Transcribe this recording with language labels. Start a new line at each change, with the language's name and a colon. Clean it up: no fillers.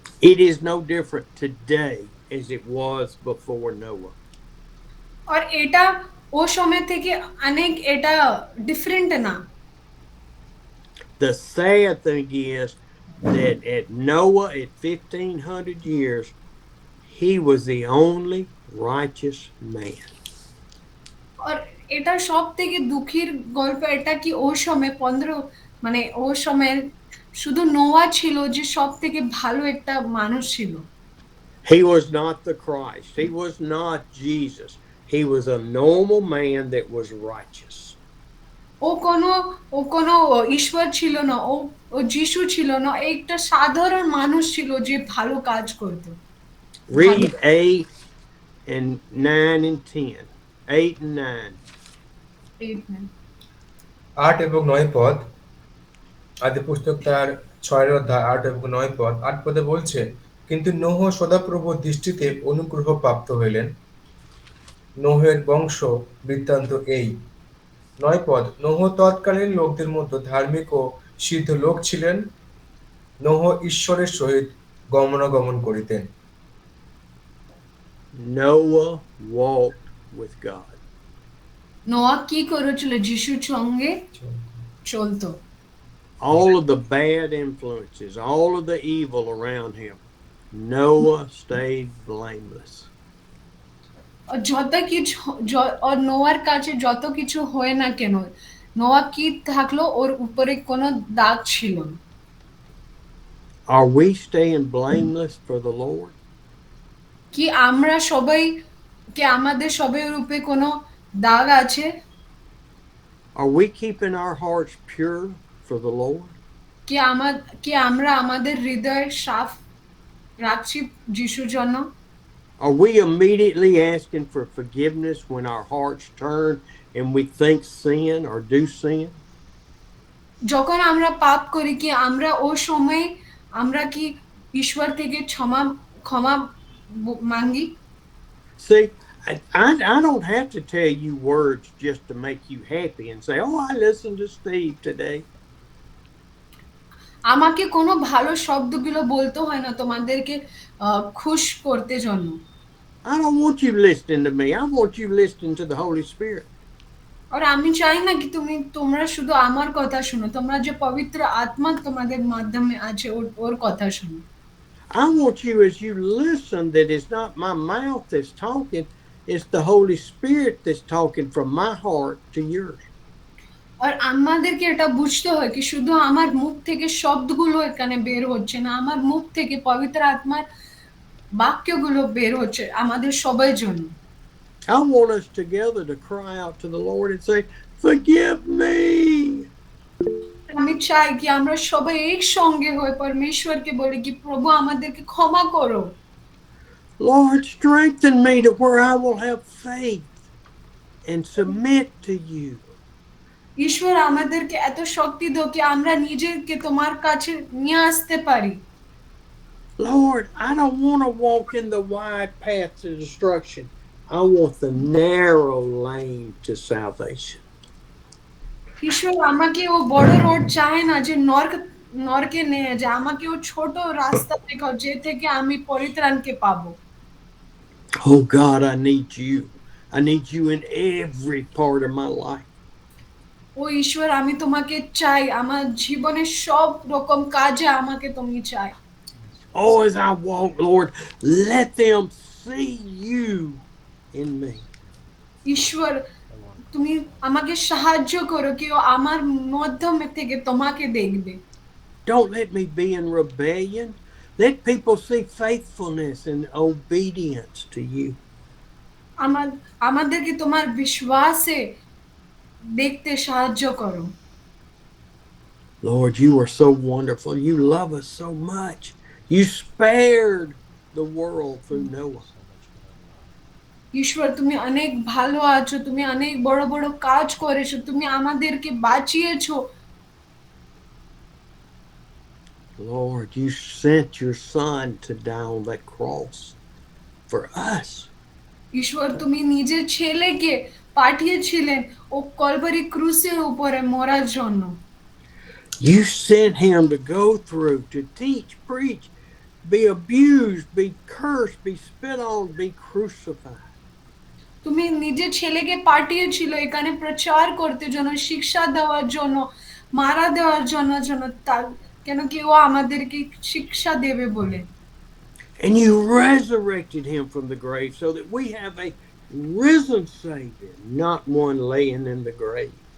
English: It is no different today as it was before Noah.
Bangla: আর এটা ও সময় থেকে অনেক এটা ডিফারেন্ট না।
English: The sad thing is that at Noah, at 1500 years, he was the only righteous man.
Bangla: আর এটা সব থেকে দুঃখের গল্প এটা কি ও সময় 15 মানে ও সময় শুধু নোয়া ছিল যে সব থেকে ভালো একটা মানুষ ছিল।
English: He was not the Christ. He was not Jesus. He was a normal man that was righteous.
Bangla: ও কোনো ও কোনো ঈশ্বর ছিল না, ও ও যিশু ছিল না, একটা সাধারণ মানুষ ছিল যে ভালো কাজ করত।
English: Read 8 and 9 and 10. 8 and 9.
Bangla: 8 এবং 9 পদ, আদি পুস্তক তার 6 অধ্যায় 8 এবং 9 পদ। 8 পদে বলছে, কিন্তু নোহ সদাপ্রভুর দৃষ্টিতে অনুগ্রহ প্রাপ্ত হইলেন। নোহের বংশ বৃত্তান্ত এই। 9 পদ, নোহ তৎকালীন লোকদের মধ্যে ধার্মিক ও সিদ্ধ লোক ছিলেন। নোহ ঈশ্বরের সহিত গমনাগমন করিতেন।
English: Noah walked with God.
Bangla: নোয়া কি করেছিল? যিশুর সঙ্গে চলতো।
English: All of the bad influences, all of the evil around him, Noah stayed blameless.
Bangla: আর যত কিছু আর নোয়ার কাছে যত কিছু হয় না কেন, নোয়া কি থাকলো ওর উপরে কোনো দাগ ছিল না।
English: Are we staying blameless for the Lord?
Bangla: কি আমরা সবাই কি আমাদের সবার উপরে কোনো দাগ আছে?
English: Are we keeping our hearts pure for the Lord?
Bangla: কি আমরা আমাদের হৃদয় সাফ রাখছি যিশুর জন্য?
English: Are we immediately asking for forgiveness when our hearts turn and we think sin or do sin?
Bangla: যখন আমরা পাপ করি কি আমরা ও সময় আমরা কি ঈশ্বর থেকে ক্ষমা মাঙ্গি?
English: See, I don't have to tell you words just to make you happy and say, oh, I listened to Steve today.
Bangla: আমাকে কোনো ভালো শব্দগুলো বলতে হয় না তোমাদেরকে খুশ করতে জন্য।
English: I don't want you listening to me. I want you listening to the Holy Spirit.
Bangla: আর আমি চাই না কি তোমরা শুধু আমার কথা শুনো, তোমরা যে পবিত্র আত্মা তোমাদের মাধ্যমে আছে ওর কথা শুনো।
English: I want you, as you listen, that it's not my mouth that's talking, it's the Holy Spirit that's talking from my heart to yours.
Bangla: আর আমাদেরকে এটা বুঝতে হয় কি শুধু আমার মুখ থেকে শব্দগুলো এখানে বের হচ্ছে না, আমার মুখ থেকে পবিত্র আত্মার বাক্যগুলো বের হচ্ছে আমাদের সবার জন্য।
English: I want us together to cry out to the Lord and say, forgive me.
Bangla: আমি চাই কি আমরা সবাই একসঙ্গে হয়ে পরমেশ্বরকে বলি কি প্রভু আমাদেরকে ক্ষমা করো।
English: Lord, strengthen me to where I will have faith and submit to you.
Bangla: ঈশ্বর আমাদেরকে এত শক্তি দাও কি আমরা নিজেকে তোমার কাছে নিয়ে আসতে পারি।
English: Lord, I don't want to walk in the wide path to destruction. I want the narrow lane to salvation.
Bangla: ঈশ্বর আমাকে ও বড় রোড চায় না যে নরকে নিয়ে যায়, আমাকে ও ছোট রাস্তা দেখাও যে থেকে আমি পরিত্রাণকে পাবো।
English: Oh God, I need you. I need you in every part of my life.
Bangla: ও ঈশ্বর আমি তোমাকে চাই, আমার জীবনের সব রকম কাজে আমাকে তুমি চাই।
English: Oh, as I walk, Lord, let them see you in me.
Bangla: ঈশ্বর তুমি আমাকে সাহায্য করো কি ও আমার মাধ্যমে থেকে তোমাকে দেখবে।
English: Don't let me be in rebellion. Let people see faithfulness and obedience to you.
Bangla: আমাদেরকে তোমার বিশ্বাসে দেখতে সাহায্য করো।
English: Lord, you are so wonderful. You love us so much. You spared the world through Noah.
Bangla: ঈশ্বর তুমি অনেক ভালো আছো, তুমি অনেক বড় বড় কাজ করেছো, তুমি আমাদেরকে বাঁচিয়েছো।
English: Lord, you sent your son to die on that cross for us.
Bangla: ঈশ্বর তুমি নিজের ছেলেকে পাঠিয়েছিলেন ও কলভারি ক্রুসের উপরে মরার জন্য।
English: You sent him to go through, to teach, preach, be abused, be cursed, be spit on, be crucified.
Bangla: তুমি নিজের ছেলেকে পাঠিয়েছিল এখানে প্রচার করতে জন্য, শিক্ষা দেওয়ার জন্য, মারা দেওয়ার জন্য কেন কি ও আমাদেরকে শিক্ষা দেবে বলে।
English: And you resurrected him from the grave so that we have a risen Savior, not one laying in the grave.